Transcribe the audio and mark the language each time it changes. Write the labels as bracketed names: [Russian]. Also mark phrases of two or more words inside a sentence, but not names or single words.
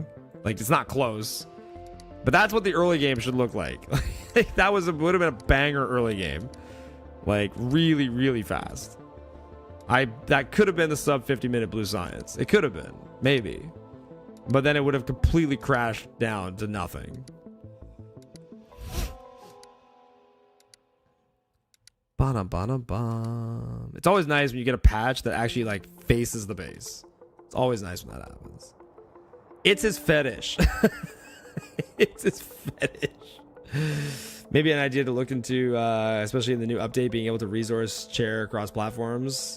[English] Like, it's not close, but that's what the early game should look like. That would have been a banger early game. Like really, really fast. That could have been the sub 50-minute Blue Science. It could have been, maybe. But then it would have completely crashed down to nothing. Ba-dum-ba-dum-bum. It's always nice when you get a patch that actually like faces the base. It's always nice when that happens. It's his fetish. It's his fetish. Maybe an idea to look into, especially in the new update, being able to resource share across platforms.